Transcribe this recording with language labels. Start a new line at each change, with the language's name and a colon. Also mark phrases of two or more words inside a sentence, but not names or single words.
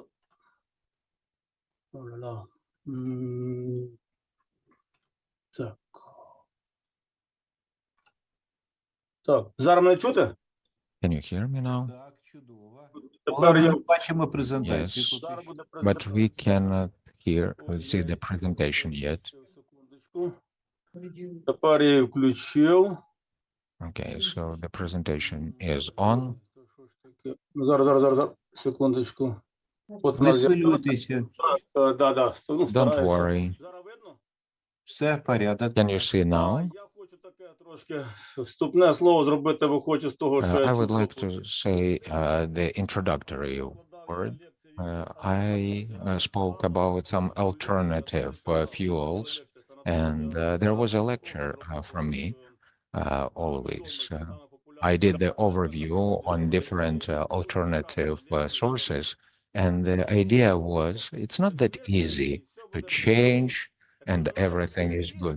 Ukrainian: О-ля-ля. Так. Так, зараз мене чути?
English: Can you hear me now?
Ukrainian: Але ми не бачимо презентацію.
English: Yes, but we cannot see the presentation yet.
Ukrainian: Тепер я її включив.
English: Okay, so the presentation is on.
Ukrainian: Зараз, секундочку. От Не хвилюйтеся. Да.
English: Don't worry.
Ukrainian: Все, порядок.
English: Can you see now?
Ukrainian: Трошки вступне слово зробити, виходжу з того, що
English: I would like to say the introductory word. I spoke about some alternative fuels, and there was a lecture from me always. I did the overview on different alternative sources, and the idea was it's not that easy to change and everything is good.